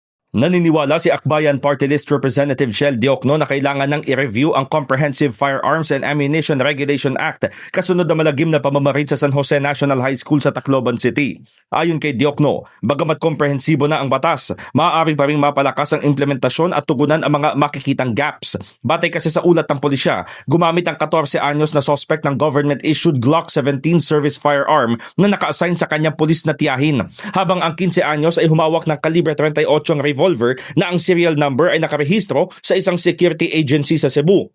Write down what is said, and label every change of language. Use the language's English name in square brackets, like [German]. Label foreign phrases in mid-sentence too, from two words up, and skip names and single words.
[Filipino] Naniniwala si Akbayan Party List Representative Shel Diokno na kailangan ng i-review ang Comprehensive Firearms and Ammunition Regulation Act kasunod na malagim na pamamarid sa San Jose National High School sa Tacloban City. Ayon kay Diokno, bagamat komprehensibo na ang batas, maaari pa ring mapalakas ang implementasyon at tugunan ang mga makikitang gaps. Batay kasi sa ulat ng pulisya, gumamit ang 14 anyos na suspect ng [English] government-issued Glock 17 service firearm [Filipino] na naka-assign sa kanyang pulis na tiyahin, habang ang 15 anyos ay humawak ng kalibre 38 revolver na ang [English] serial number [Filipino] ay nakarehistro sa isang [English] security agency [Filipino] sa Cebu.